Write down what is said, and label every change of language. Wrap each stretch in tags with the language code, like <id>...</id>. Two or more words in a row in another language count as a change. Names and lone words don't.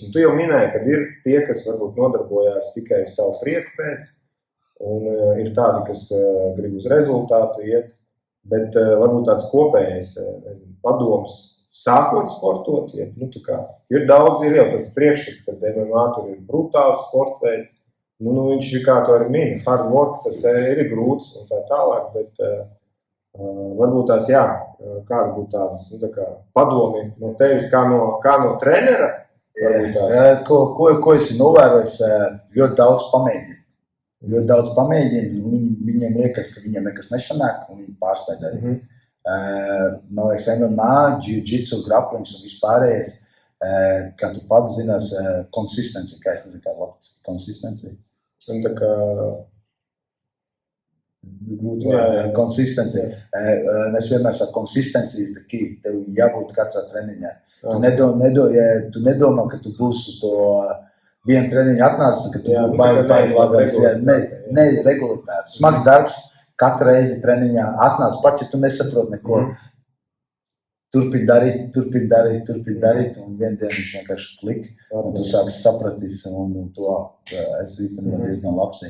<lv>Un tu jau minēji, ka ir tie, kas varbūt nodarbojās tikai savu prieku pēc, un ir tādi, kas grib uz rezultātu iet, bet varbūt tāds kopējais padoms sākot sportot, ja, ir daudz, ir jau tas priekšstats, ka MMA tur ir brutāls sportveids, viņš ir kā to arī min,</lv> <en>hard work,</en> <lv>tas ir grūts un tā tālāk, bet varbūt tās, kāda būtu tādas padomi no tevis, kā no trenera? Ko es novērojis, ļoti daudz pamēģinu. Ļoti daudz pamēģinu, viņiem liekas, ka viņiem nekas nesanāk, un viņi pārstāj darīt. Man liekas, MMA, jiu-jitsu, grapplings un vispārējais, kā tu pats zinās, consistency, kā es nezinu, kā labs consistency. Un tā kā consistency. Es vienmēr saku,</lv> <en>consistency is the key.</en> <lv>Tev jābūt katrā treniņā. Tu nedomā, ka tu būsi uz to vienu treniņu atnācis, ka tu baigi labāks. Ne regulāri. Smags darbs, katru reizi treniņā atnāc, pat ja tu nesaproti neko. Turpin darīt, un vienu dienu viņš vienkārši klik, un tu sāksi sapratīs, un to es īstenībā diezgan labs.</lv>